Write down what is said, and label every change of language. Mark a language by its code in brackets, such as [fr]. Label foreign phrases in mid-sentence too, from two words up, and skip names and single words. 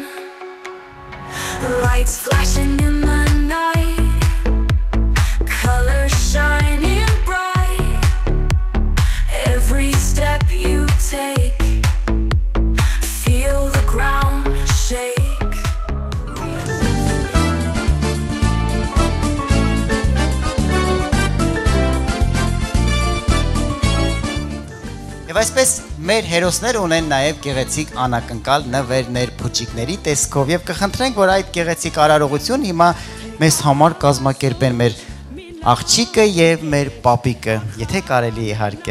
[en] Lights flashing in the night, colors shining bright. Every step you take, feel the ground shake. [hy] Եվ այսպես մեր հերոսները ունեն նաև գեղեցիկ անակնկալ նվերներ փուչիկների տեսքով եւ կխնդրենք, որ այդ գեղեցիկ արարողություն հիմա մեզ համար կազմակերպեն մեր աղջիկը եւ մեր պապիկը, եթե կարելի իհարկե։